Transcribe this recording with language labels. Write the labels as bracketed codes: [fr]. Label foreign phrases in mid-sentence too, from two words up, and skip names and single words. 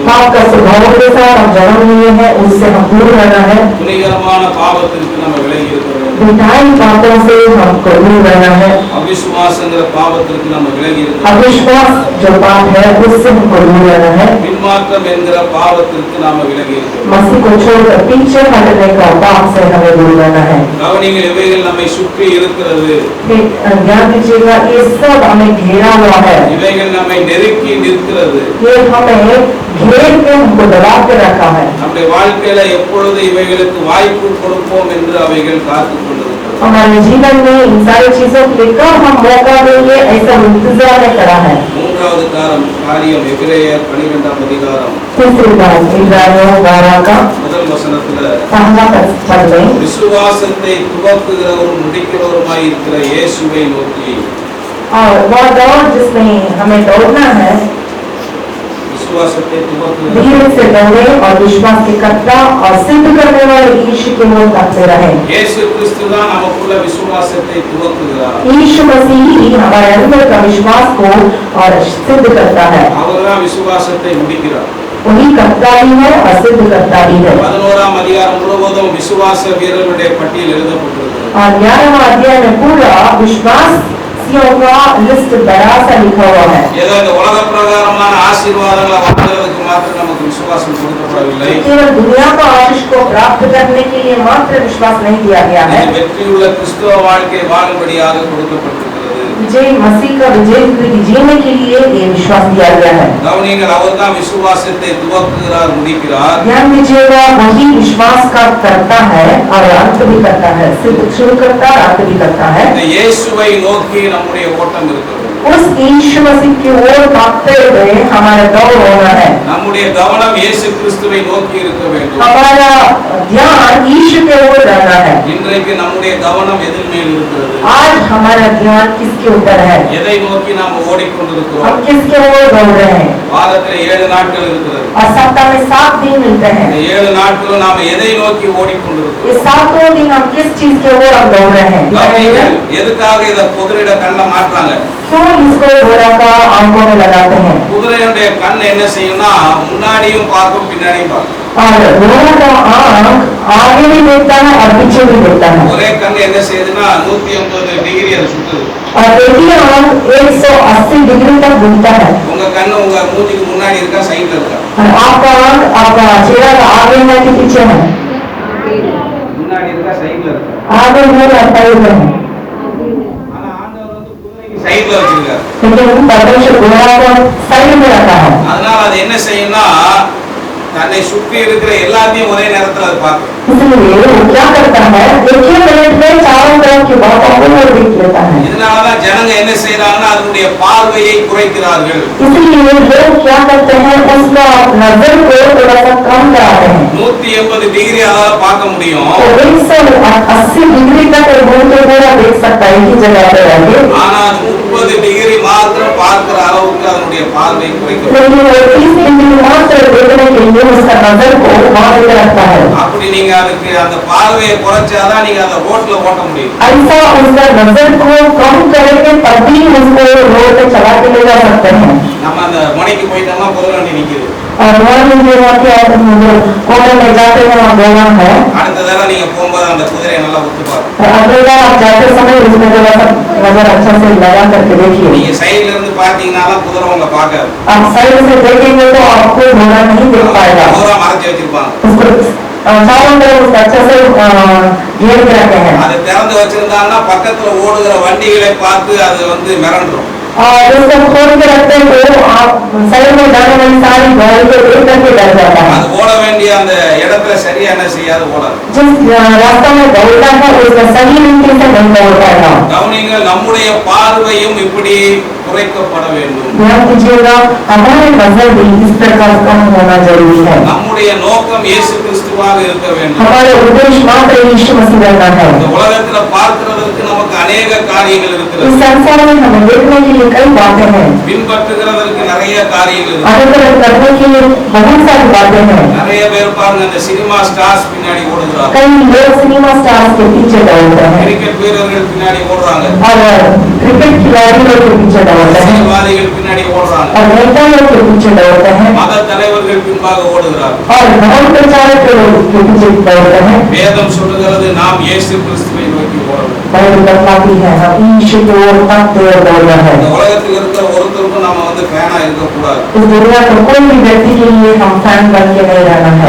[hi] पाप का स्वभाव के साथ हम जन्म लिए हैं, उससे हम दूर रहना है। [ta] துணிகரமான பாவத்திற்கு நம்ம விலகி இருக்க வேண்டும். [hi] विधायी पापों से हमको दूर रहना है। [ta] அவிசுவாசங்கிற பாவத்திற்கு நம்ம விலகி இருக்க வேண்டும். [hi] अविश्वास जो पाप है उससे हमको दूर रहना है। [ta] பின்மாற்றம் என்கிற பாவத்திற்கு நாம விலகி இருக்க வேண்டும். [hi] मसीह को छोड़कर पीछे हटने का पाप से हमें दूर रहना है। [ta] கவனிங்கள், இவைகள் நம்மை சுற்றி இருக்கிறது. [hi] ध्यान दीजिएगा, ये सब हमें घेरा हुआ है। [ta] இவைகள் நம்மை நெருக்கி நிற்கிறது. [hi] ये हमें घेर के हमको दबा के रखा है। [ta] நம்முடைய வாழ்க்கையில எப்பொழுது இவைகளுக்கு வாய்ப்பு கொடுப்போம் என்று அவைகள் காத்துக் கொண்டிருக்கிறது. [hi] हमारे जीवन में इन सारी चीजों के लिए कब हम मौका देंगे, ऐसा इंतजार में खड़ा है। [ta] மூன்றாவது காரியம் எபிரேயர் 12ஆம் அதிகாரம் [hi] तीसरी बात इब्रानियों 12 का [ta] முதல் வசனத்துல [hi] पहला पद में [ta] விசுவாசத்தை துவக்குகிறவரும் முடிக்கிறவருமாய் இருக்கிற இயேசுவை நோக்கி, [hi] और वह दौड़ जिसमें हमें दौड़ना है, [ta] விசுவாசத்தை துவக்குகிற [hi] धीरे से दौड़े और विश्वास के कर्ता और सिद्ध करने वाले यीशु की ओर ताकते रहे। [ta] இயேசு கிறிஸ்து தான் நமக்குள்ள விசுவாசத்தை துவக்குகிறார். [hi] यीशु मसीह ही हमारे अंदर का विश्वास को और सिद्ध करता है। [ta] அவர்தான் விசுவாசத்தை முடிக்கிறார். [hi] वही कर्ता भी है और सिद्ध करता भी है। [ta] 11ஆம் அதிகாரம் முழுவதும் விசுவாச வீரர்களுடைய பட்டியல் எழுதப்பட்டிருக்கிறது. [hi] और 11वां अध्याय में पूरा विश्वास का लिस्ट बड़ा सा लिखा हुआ है। [ta] ஏதோ இந்த உலக பிரகாரமான ஆசீர்வாதங்களை வாங்குறதுக்கு மாத்திரம் நமக்கு விசுவாசம் கொடுக்கப்படவில்லை. [hi] केवल दुनिया का आशीष को प्राप्त करने के लिए मात्र विश्वास नहीं दिया गया है। [ta] வெற்றியுள்ள கிறிஸ்தவ வாழ்க்கை வாழும்படியாக கொடுக்கப்பட்டிருக்கிறது. [hi] विजय मसीह का विजय कृति जीने के लिए ये विश्वास दिया गया है। [ta] கவனிங்கள், அவர்தான் விசுவாசத்தை துவக்குகிறார், முடிக்கிறார். [hi] ध्यान दीजिएगा, वही विश्वास का करता है और अंत भी करता है, सिर्फ शुरू करता है अंत भी करता है। [ta] இந்த இயேசுவை நோக்கி நம்முடைய ஓட்டம் இருக்கிறது. [hi] उस यीशु मसीह की ओर भागते हुए हमारा दौड़ होना है। [ta] நம்முடைய கவனம் இயேசு கிறிஸ்துவை நோக்கி இருக்க வேண்டும். [hi] हमारा ध्यान यीशु के ओर रहना है। [ta] இன்றைக்கு நம்முடைய கவனம் எதில் மேல் இருக்கிறது? [hi] आज हमारा ध्यान किसके ऊपर है? [ta] எதை நோக்கி நாம் ஓடிக்கொண்டிருக்கிறோம்? [hi] हम किसके ओर दौड़ रहे हैं? [ta] வாரத்தில் 7 நாட்கள் இருக்கிறது. [hi] और सप्ताह में 7 दिन मिलते हैं। [ta] இந்த 7 நாட்களும் நாம் எதை நோக்கி [hi] ये [ta] ஓடிக்கொண்டிருக்கிறோம்? [hi] 7 दिन हम किस चीज के ओर हम दौड़ रहे हैं? [ta] கவனிங்கள், எதுக்காக இத குதிரையோட கண்ணை மாற்றாங்க? [hi] क्यों इसको घोड़ा का आंखों में लगाते हैं? [ta] குதிரையுடைய கண் என்ன செய்யும்னா முன்னாடியும் பார்க்கும், பின்னாடியும் பார்க்கும். [hi] और घोड़ा का आंख आगे भी देखता है और पीछे भी देखता है। [ta] ஒரே கண் என்ன செய்யுதுன்னா 180 டிகிரி அது சுத்துது. [hi] और देखिए आंख 180 डिग्री तक घूमता है। [ta] உங்க கண்ணு உங்க மூஞ்சிக்கு முன்னாடி இருக்கா, சைடுல இருக்கா? [hi] और आपका आंख आपका चेहरा का आगे है कि पीछे है? [ta] முன்னாடி இருக்கா, சைடுல இருக்கா? [hi] आगे है या साइड में है? [ta] ஆனா ஆண்டவர் வந்து குதிரைக்கு சைடுல வச்சிருக்காரு. [hi] लेकिन परमेश्वर घोड़ा को साइड में रखा है। [ta] அதனால அது என்ன செய்யும்னா தன்னை சுற்றி இருக்கிற எல்லாத்தையும் ஒரே நேரத்துல அது பார்க்கும். [hi] इसलिए वो क्या करता है, एक ही मिनट में चारों तरफ की बातों को वो देख लेता है। [ta] இதனாலதான் ஜனங்க என்ன செய்யறாங்கன்னா அதனுடைய பார்வையை குறைக்கிறார்கள். [hi] इसलिए लोग क्या करते हैं, उसका नजर को थोड़ा सा कम कराते हैं। [ta] 180 டிகிரி அதால பார்க்க முடியும். [hi] तो 180 डिग्री तक घूमते हुए देख सकता है एक ही जगह पे रहकर। [ta] ஆனா 30 டிகிரி மாத்திரம் பார்க்கிற அளவுக்கு அதனுடைய பார்வை குறைக்கிறது. [hi] लेकिन वो 30 डिग्री मात्र देखने के लिए उसका नजर को वहां पे रखता है। [ta] அப்படி நீங்க அதுக்கு அந்த பார்வையை குறைச்சாதான் நீங்க அந்த ரோட்ல ஓட்ட முடியும். [hi] ऐसा उसका नजर को कम करेंगे तभी उसको रोड पे चला के ले जा सकते हैं। [ta] நம்ம அந்த முனைக்கு போயிட்டோம்னா குதிரை வண்டி நிக்குது. [hi] और वहाँ मुझे वहाँ के कोने में जाते हैं वहाँ बोला है। [ta] அடுத்த தடவை நீங்க போகும்போது அந்த குதிரையை நல்லா உத்து பாருங்க. [hi] और अगली बार आप जाते समय उसमें थोड़ा सा नजर अच्छा से लगा करके देखिए। [ta] நீங்க சைடுல இருந்து பாத்தீங்கன்னா குதிரை உங்களை பார்க்காது. [hi] आप साइड से देखेंगे तो आपको घोड़ा नहीं देख पाएगा। [ta] பூரா மறைச்சு வச்சிருப்பாங்க. [hi] उसको चारों तरफ उसका अच्छा से घेर के रखे हैं। [ta] அதை திறந்து வச்சிருந்தாங்கன்னா பக்கத்துல ஓடுகிற வண்டிகளை பார்த்து அது வந்து மிரண்டுரும். [hi] और उसको खोल के रखते हैं तो आप साइड में जाने वाली सारी गाड़ी को देख करके डर जाता है। [ta] அது ஓட வேண்டிய அந்த இடத்துல சரியா என்ன செய்யாது, ஓடாது. [hi] जिस रास्ता में दौड़ता है उसका सही तरीके से नहीं दौड़ पाएगा। [ta] கவனிங்கள், நம்முடைய பார்வையும் இப்படி குறைக்கப்பட வேண்டும். [hi] ध्यान दीजिएगा, हमारे नजर भी इस प्रकार कम होना जरूरी है। [ta] நம்முடைய நோக்கம் இயேசு கிறிஸ்துவாக இருக்க வேண்டும். [hi] हमारे उद्देश्य मात्र यीशु मसीह रहना है। [ta] இந்த உலகத்துல பார்க்கிறதுக்கு நமக்கு अनेक காரியங்கள் [hi] इस [ta] இருக்கிறது. [hi] संसार में हमें देखने के लिए कई बातें हैं, [ta] பின்பற்றுகிறதற்கு நிறைய காரியங்கள் இருக்கு. [hi] अनुकरण करने के लिए बहुत सारी बातें हैं। [ta] நிறைய பேர் பாருங்க இந்த [en] cinema stars [ta] பின்னாடி ஓடுறாங்க. [hi] कई लोग [en] cinema stars [hi] के पीछे दौड़ते हैं [ta] கிரிக்கெட் வீரர்கள் பின்னாடி ஓடுறாங்க. [hi] और क्रिकेट खिलाड़ियों के पीछे दौड़ते हैं [ta] அரசியல்வாதிகள் பின்னாடி ஓடுறாங்க. [hi] और नेताओं के पीछे दौड़ते हैं [ta] மத தலைவர்கள் பின்பாக ஓடுகிறார்கள். [hi] और धर्म प्रचारक के पीछे दौड़ते हैं। [ta] வேதம் சொல்லுகிறது நாம் இயேசு கிறிஸ்துவை நோக்கி ஓடணும். [hi] बाइबल बताती है हम यीशु की ओर ताकते हुए दौड़ना है। [ta] இந்த உலகத்தில் இருக்கிற ஒருத்தருக்கும் நாம வந்து ஃபேனா இருக்க கூடாது. [hi] इस दुनिया में कोई भी व्यक्ति के लिए हम फैन बन के नहीं रहना है।